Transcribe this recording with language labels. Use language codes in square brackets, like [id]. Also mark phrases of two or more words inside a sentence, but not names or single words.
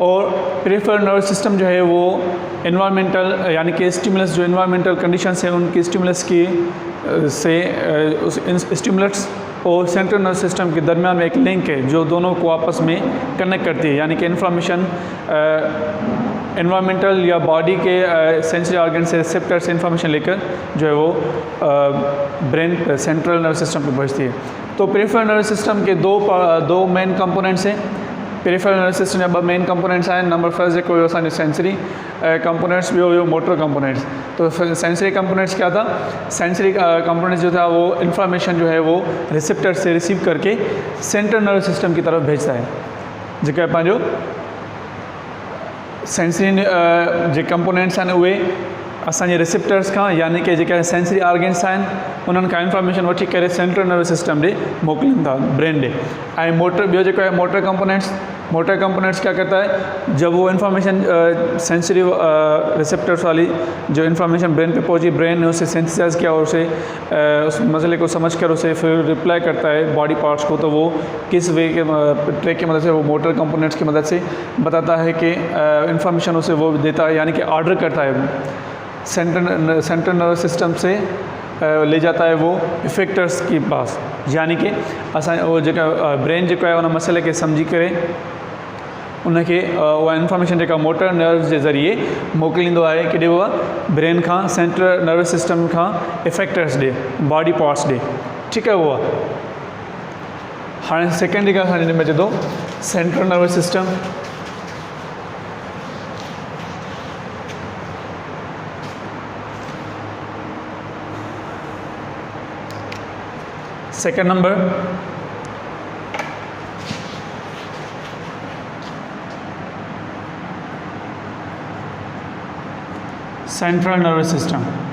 [hi] और [en] peripheral nervous system [hi] जो है वो इन्वायरमेंटल यानी कि स्टिमुलस जो [en] environmental conditions [hi] है उनकी स्टिमुलस की से उस स्टिमुलस और [en] central nervous system [hi] के दरमियान में एक लिंक है जो दोनों को आपस में कनेक्ट करती है, यानी कि इन्फॉर्मेशन इन्वायरमेंटल या बॉडी के [en] sensory organ [hi] से रिसेप्टर से इन्फॉर्मेशन लेकर जो है वो [en] brain central nervous system [hi] पे पहुंचती है। तो [en] peripheral nervous system [hi] के दो [en] main components [hi] हैं। [en] peripheral nervous system [sd] जा ॿ [en] main components [sd] आहिनि। [en] number first [sd] जेको हुयो असांजो [en] sensory components, [sd] ॿियो हुयो [en] motor components. [hi] तो [en] sensory components [hi] क्या था? [en] sensory components [hi] जो था वो इन्फॉर्मेशन जो है वो रिसेप्टर से रिसीव करके [en] central nervous system [hi] की तरफ भेजता है। [sd] जेका पंहिंजो सेंसरी जे कंपोनेंट्स आहिनि उहे असांजे रिसेप्टर्स खां यानी कि जेके [en] sensory organs [sd] आहिनि उन्हनि खां इन्फॉर्मेशन वठी करे [en] central nervous system [sd] ॾे मोकिलीनि था, ब्रेन ॾे। ऐं मोटर ॿियो जेको आहे [en] motor components [hi] क्या करता है? जब वो इन्फॉर्मेशन [en] sensory receptors [hi] वाली जो इन्फॉर्मेशन ब्रेन पे पहुंची, ब्रेन ने उसे सेंसिटाइज किया और उसे उस मसले को समझ कर उसे फिर रिप्लाई करता है [en] body parts [hi] को, तो वो किस वे के ट्रैक की मदद से वो [en] motor components [hi] की मदद से बताता है कि इन्फॉर्मेशन उसे वो देता है, यानी कि ऑर्डर करता है [en] central nervous system [hi] से ले जाता है वो इफेक्टर्स के पास, यानी कि [sd] असां वो जेका ब्रेन जेको आहे उन मसइले खे सम्झी करे उनखे उहा इन्फॉर्मेशन जेका [en] motor nerves [sd] जे ज़रिए मोकिलींदो आहे कि ॾियो आहे ब्रेन खां [en] central nervous system [sd] खां इफेक्टर्स ॾे, [en] body parts [hi] ॾे। [sd] ठीकु आहे उहा। हाणे सेकेंड जेका असांजे में अचे थो [en] central nervous system. second number central nervous system.